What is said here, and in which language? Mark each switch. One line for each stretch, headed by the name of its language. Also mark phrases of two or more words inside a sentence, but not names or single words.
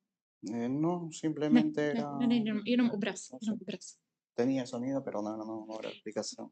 Spanish: No, simplemente era.
Czech: Jenom obraz. Jenom obraz.
Spanish: Tenía sonido, pero no era explicación.